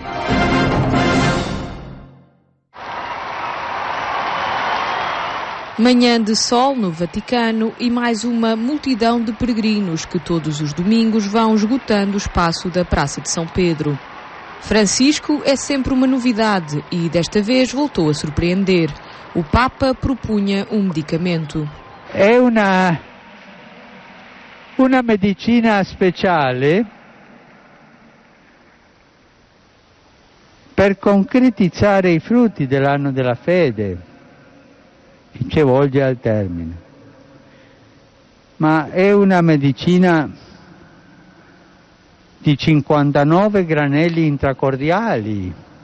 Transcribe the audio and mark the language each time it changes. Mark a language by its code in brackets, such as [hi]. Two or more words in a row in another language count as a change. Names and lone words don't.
[pt] Manhã de sol no Vaticano e mais uma multidão de peregrinos que todos os domingos vão esgotando o espaço da Praça de São Pedro. Francisco é sempre uma novidade e desta vez voltou a surpreender. O Papa propunha um medicamento. É uma [it] medicina speciale per concretizzare i frutti dell'anno della fede, che ci volge al termine. Ma è una medicina di 59 granelli intracordiali.